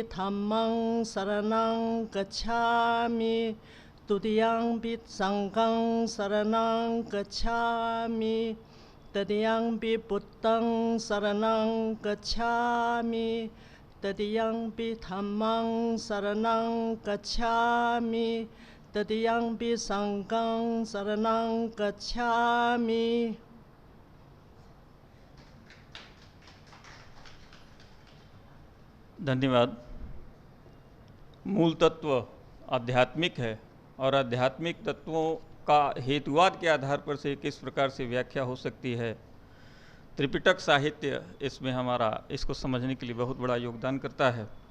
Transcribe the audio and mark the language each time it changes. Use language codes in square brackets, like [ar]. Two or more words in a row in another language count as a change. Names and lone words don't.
[pi] धम्मं शरणं गच्छामि, तुतीयंपि संघं शरणं गच्छामि, तदीयंपि बुद्धं शरणं गच्छामि, तदीयंपि धम्मं शरणं गच्छामि, तदीयंपि संघं शरणं गच्छामि। [hi] धन्यवाद। मूल तत्व आध्यात्मिक है और आध्यात्मिक तत्वों का हेतुवाद के आधार पर से किस प्रकार से व्याख्या हो सकती है, त्रिपिटक साहित्य इसमें हमारा इसको समझने के लिए बहुत बड़ा योगदान करता है।